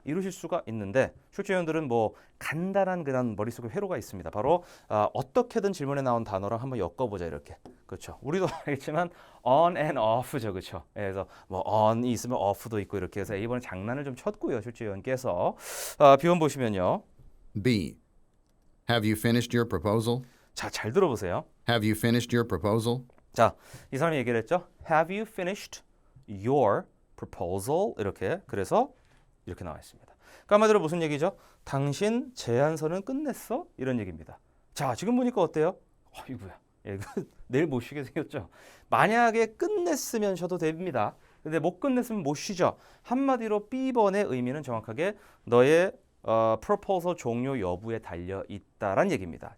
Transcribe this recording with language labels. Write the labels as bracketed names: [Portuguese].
[Korean] 이러실 수가 있는데 출제위원들은 뭐 간단한 그런 머릿속에 회로가 있습니다. 바로 어떻게든 질문에 나온 단어랑 한번 엮어보자 이렇게. 그렇죠. 우리도 알겠지만 [English] on and off [Korean] 죠. 그렇죠. 그래서 뭐 on이 있으면 off도 있고 이렇게 해서 A번은 장난을 좀 쳤고요. 출제위원께서 B번 보시면요. [English] B. Have you finished your proposal? [Korean] 자, 잘 들어보세요. [English] Have you finished your proposal? [Korean] 자, 이 사람이 얘기를 했죠. [English] Have you finished your proposal? [Korean] 이렇게. 그래서 이렇게 나와 있습니다. 그러니까 한마디로 무슨 얘기죠? 당신 제안서는 끝냈어? 이런 얘기입니다. 자, 지금 보니까 어때요? 이거야. 내일 못 쉬게 생겼죠. 만약에 끝냈으면 쉬어도 됩니다. 근데 못 끝냈으면 못 쉬죠. 한마디로 B번의 의미는 정확하게 너의 proposal 종료 여부에 달려 있다란 얘기입니다.